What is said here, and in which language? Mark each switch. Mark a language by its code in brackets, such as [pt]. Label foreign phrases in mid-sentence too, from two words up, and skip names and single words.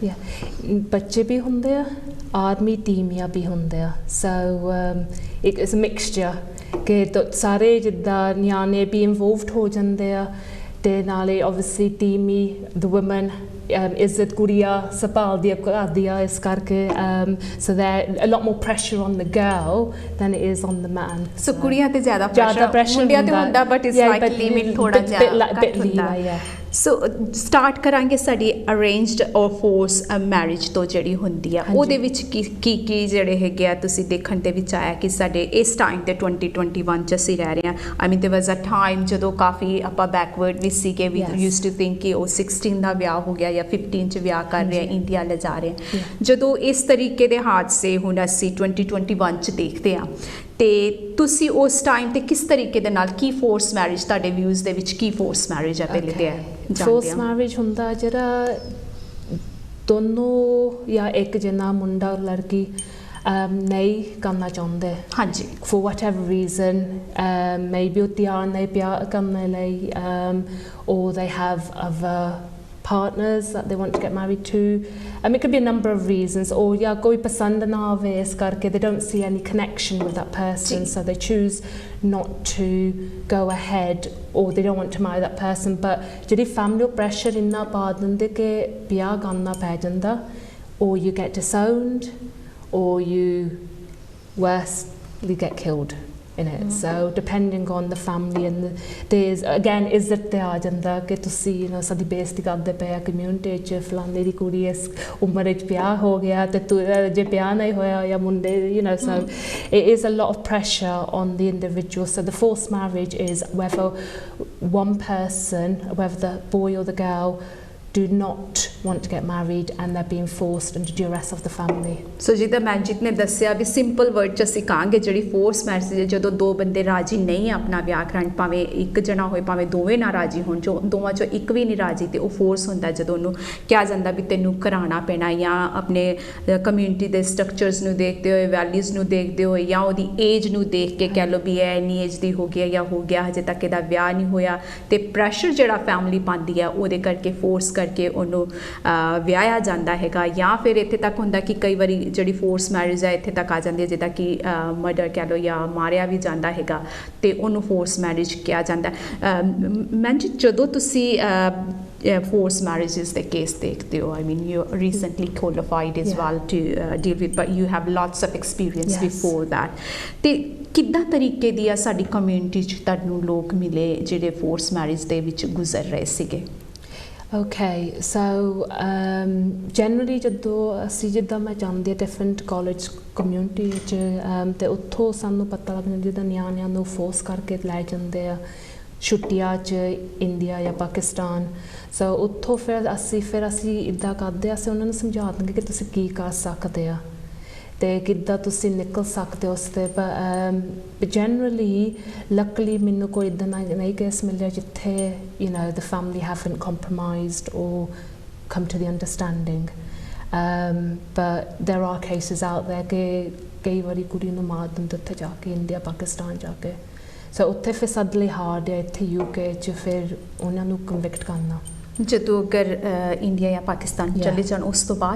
[pa] ਬੱਚੇ ਵੀ ਹੁੰਦੇ ਆ, ਆਰਮੀ ਟੀਮੀਆਂ ਵੀ ਹੁੰਦੇ ਆ, ਸੋ ਇੱਕ [en] it's a mixture [pa] ਕਿ ਸਾਰੇ ਜਿੱਦਾਂ ਨਿਆਣੇ ਵੀ ਇਨਵੋਲਵਡ ਹੋ ਜਾਂਦੇ ਆ ਤੇ ਨਾਲੇ ਓਬਵੀਅਸਲੀ ਟੀਮੀ [en] the woman [pa] ਇੱਜ਼ਤ ਕੁੜੀਆਂ ਸੰਭਾਲਦੀਆਂ ਕਰਦੀਆਂ ਇਸ ਕਰਕੇ [en] so there a lot more pressure on the girl than it is on the man. [pa] So ਕੁੜੀਆਂ ਤੇ ਜ਼ਿਆਦਾ pressure ਮੁੰਡਿਆਂ ਤੇ ਹੁੰਦਾ [en] but it's like [pa] ਲਿਮਿਟ ਥੋੜਾ ਜਿਹਾ ਘੱਟ ਹੁੰਦਾ। ਸੋ ਸਟਾਰਟ ਕਰਾਂਗੇ ਸਾਡੀ [en] arranged or forced marriage [pa] ਤੋਂ ਜਿਹੜੀ ਹੁੰਦੀ ਆ ਉਹਦੇ ਵਿੱਚ ਕੀ ਜਿਹੜੇ ਹੈਗੇ ਆ ਤੁਸੀਂ ਦੇਖਣ ਦੇ ਵਿੱਚ ਆਇਆ ਕਿ ਸਾਡੇ ਇਸ ਟਾਈਮ ਤੇ 2021 ਚ ਅਸੀਂ ਰਹਿ ਰਹੇ ਹਾਂ? [en] I mean there was a time [pa] ਜਦੋਂ ਕਾਫੀ ਆਪਾਂ ਬੈਕਵਰਡ ਵੀ ਸੀਗੇ, [en] we used to think [pa] ਕਿ ਉਹ 16 ਦਾ ਵਿਆਹ ਹੋ ਗਿਆ ਜਾਂ 15 ਚ ਵਿਆਹ ਕਰ ਰਹੇ ਆ, ਇੰਡੀਆ ਲਿਜਾ ਰਹੇ ਆ। ਜਦੋਂ ਇਸ ਤਰੀਕੇ ਦੇ ਹਾਦਸੇ ਹੁਣ ਅਸੀਂ 2021 ਚ ਦੇਖਦੇ ਆ ਤੇ ਤੁਸੀਂ ਉਸ ਟਾਈਮ ਤੇ ਕਿਸ ਤਰੀਕੇ ਦੇ ਨਾਲ ਕੀ [en] forced marriage [pa] ਤੁਹਾਡੇ ਵਿਊਜ਼ ਦੇ ਵਿੱਚ ਕੀ [en] forced marriage [pa] ਆ ਪਹਿਲੇ ਤੇ [en] forced marriage [pa] ਹੁੰਦਾ ਜਿਹੜਾ ਦੋਨੋਂ ਜਾਂ ਇੱਕ ਜਣਾ ਮੁੰਡਾ ਔਰ ਲੜਕੀ ਨਹੀਂ ਕਰਨਾ ਚਾਹੁੰਦੇ, ਹਾਂਜੀ, [en] for whatever reason, [pa] maybe ਉਹ ਤਿਆਰ ਨਹੀਂ ਪਿਆ ਕਰਨ ਲਈ, [en] or they have other partners that they want to get married to. It could be a number of reasons, or yeah, [pa] ਕੋਈ ਪਸੰਦ ਨਾ ਆਵੇ ਇਸ ਕਰਕੇ [en] they don't see any connection with that person, so they choose not to go ahead, or they don't want to marry that person. [pa] But ਜਿਹੜੀ ਫੈਮਿਲੀ ਪ੍ਰੈਸ਼ਰ ਇੰਨਾ ਪਾ ਦਿੰਦੇ ਕਿ ਵਿਆਹ ਕਰਨਾ ਪੈ ਜਾਂਦਾ, [en] or you get disowned, or you worse get killed in it. So depending on the family and there's again [pa] ਇੱਜ਼ਤ ਤੇ ਆ ਜਾਂਦਾ ਕਿ ਤੁਸੀਂ ਸਾਡੀ ਬੇਇੱਜ਼ਤੀ ਕਰਦੇ ਪਏ ਆ ਕਮਿਊਨਿਟੀ 'ਚ, ਫਲਾਣੇ ਦੀ ਕੁੜੀ ਇਸ ਉਮਰ 'ਚ ਵਿਆਹ ਹੋ ਗਿਆ ਤੇ ਤੂੰ ਜੇ ਵਿਆਹ ਨਹੀਂ ਹੋਇਆ ਜਾਂ ਮੁੰਡੇ [en] so it is a lot of pressure on the individual. So the forced marriage is whether one person, whether the boy or the girl do not want to get married and they're being forced under duress of the family. So [pa] ਜਿੱਦਾਂ ਮਨਜੀਤ ਨੇ ਦੱਸਿਆ ਵੀ [en] simple word [pa] 'ਚ ਅਸੀਂ ਕਹਾਂਗੇ ਜਿਹੜੀ [en] forced marriage [pa] ਜਦੋਂ ਦੋ ਬੰਦੇ ਰਾਜੀ ਨਹੀਂ ਆਪਣਾ ਵਿਆਹ ਕਰਨ, ਭਾਵੇਂ ਇੱਕ ਜਣਾ ਹੋਏ ਭਾਵੇਂ ਦੋਵੇਂ ਨਾ ਰਾਜੀ ਹੋਣ, ਜੋ ਦੋਵਾਂ 'ਚੋਂ ਇੱਕ ਵੀ ਨਹੀਂ ਰਾਜੀ ਤੇ ਉਹ ਫੋਰਸ ਹੁੰਦਾ ਜਦੋਂ ਉਹਨੂੰ ਕਿਹਾ ਜਾਂਦਾ ਵੀ ਤੈਨੂੰ ਕਰਾਉਣਾ ਪੈਣਾ, ਜਾਂ ਆਪਣੇ ਕਮਿਊਨਿਟੀ ਦੇ ਸਟਰਕਚਰਸ ਨੂੰ ਦੇਖਦੇ ਹੋਏ, ਵੈਲਿਊਜ਼ ਨੂੰ ਦੇਖਦੇ ਹੋਏ, ਜਾਂ ਉਹਦੀ ਏਜ ਨੂੰ ਦੇਖ ਕੇ ਕਹਿ ਲਓ ਵੀ ਇਹ ਇੰਨੀ ਏਜ ਦੀ ਹੋ ਗਈ ਜਾਂ ਹੋ ਗਿਆ ਹਜੇ ਤੱਕ ਇਹਦਾ ਵਿਆਹ ਨਹੀਂ ਹੋਇਆ, ਤੇ ਪ੍ਰੈਸ਼ਰ ਜਿਹੜਾ ਫੈਮਿਲੀ ਪਾਉਂਦੀ ਆ ਉਹਦੇ ਕਰਕੇ ਫੋਰਸ ਕਰਕੇ ਉਹਨੂੰ ਵਿਆਹਿਆ ਜਾਂਦਾ ਹੈਗਾ। ਜਾਂ ਫਿਰ ਇੱਥੇ ਤੱਕ ਹੁੰਦਾ ਕਿ ਕਈ ਵਾਰੀ ਜਿਹੜੀ [en] forced marriage [pa] ਹੈ ਇੱਥੇ ਤੱਕ ਆ ਜਾਂਦੀ ਹੈ ਜਿੱਦਾਂ ਕਿ ਮਰਡਰ ਕਹਿ ਲਓ ਜਾਂ ਮਾਰਿਆ ਵੀ ਜਾਂਦਾ ਹੈਗਾ ਤੇ ਉਹਨੂੰ [en] forced marriage [pa] ਕਿਹਾ ਜਾਂਦਾ। ਮੈਂ ਜਦੋਂ ਤੁਸੀਂ [en] forced marriages the case [hi] देखते हो, [en] I mean you recently qualified as well to deal with, but you have lots of experience before that. [pa] ਤੇ ਕਿੱਦਾਂ ਤਰੀਕੇ ਦੀ ਆ ਸਾਡੀ ਕਮਿਊਨਿਟੀ 'ਚ ਤੁਹਾਨੂੰ ਲੋਕ ਮਿਲੇ ਜਿਹੜੇ [en] forced marriage [pa] ਦੇ ਵਿੱਚ ਗੁਜ਼ਰ ਰਹੇ ਸੀਗੇ? [en] Okay, so generally [pa] ਜਦੋਂ ਅਸੀਂ ਜਿੱਦਾਂ ਮੈਂ ਜਾਂਦੀ [en] different college community [pa] ਵਿੱਚ ਤੇ ਉੱਥੋਂ ਸਾਨੂੰ ਪਤਾ ਲੱਗਦਾ ਜਿੱਦਾਂ ਨਿਆਣਿਆਂ ਨੂੰ ਫੋਰਸ ਕਰਕੇ ਲੈ ਜਾਂਦੇ ਆ ਛੁੱਟੀਆਂ 'ਚ ਇੰਡੀਆ ਜਾਂ ਪਾਕਿਸਤਾਨ। ਸੋ ਉੱਥੋਂ ਫਿਰ ਅਸੀਂ ਇੱਦਾਂ ਕਰਦੇ, ਅਸੀਂ ਉਹਨਾਂ ਨੂੰ ਸਮਝਾ ਦਿੰਦੇ ਕਿ ਤੁਸੀਂ ਕੀ ਕਰ ਸਕਦੇ ਆ ਤੇ ਕਿੱਦਾਂ ਤੁਸੀਂ ਨਿਕਲ ਸਕਦੇ ਹੋ ਉਸ ਤੇ। [en] generally luckily [pa] ਮੈਨੂੰ ਕੋਈ ਇੱਦਾਂ ਨਹੀਂ ਕੇਸ ਮਿਲਿਆ ਜਿੱਥੇ [en] the family haven't compromised or come to the understanding, but there are cases out there [pa] ਕਿ ਕਈ ਵਾਰੀ ਕੁੜੀ ਨੂੰ ਮਾਰ ਦਿੰਦੇ ਉੱਥੇ ਜਾ ਕੇ ਇੰਡੀਆ ਪਾਕਿਸਤਾਨ ਜਾ ਕੇ। ਸੋ ਉੱਥੇ ਫਿਰ [en] suddenly hard [pa] ਹੈ, ਇੱਥੇ UK 'ਚ ਫਿਰ ਉਹਨਾਂ ਨੂੰ ਕਨਵਿਕਟ ਕਰਨਾ ਜਦੋਂ ਅਗਰ ਇੰਡੀਆ ਜਾਂ ਪਾਕਿਸਤਾਨ ਚਲੇ ਜਾਣ ਉਸ ਤੋਂ ਬਾਅਦ।